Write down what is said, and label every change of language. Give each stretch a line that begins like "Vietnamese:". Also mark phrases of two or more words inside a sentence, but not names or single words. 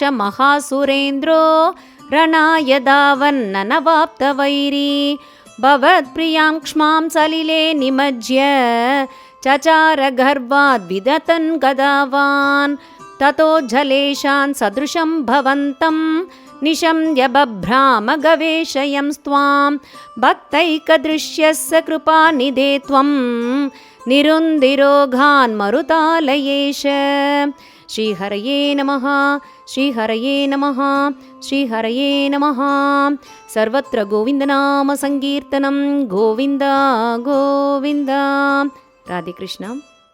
Sanskrit: महासुरेन्द्रो रणाय धावन्ननवाप्तवैरी भवत्प्रियां क्ष्मां सलिले निमज्य चचार गर्वाद्विदतन् गदावान् ततो जलेशान् सदृशं भवन्तं निशम्य बभ्राम गवेशयं स्वां भक्तैकदृश्यस्य कृपानिधे त्वं निरुन्दिरोगान् मरुतालयेश. శ్రీహరయే నమః. శ్రీహరయే నమః. శ్రీహరయే నమః. సర్వత్ర గోవిందనామ సంకీర్తనం. గోవింద గోవింద. రాధేకృష్ణ.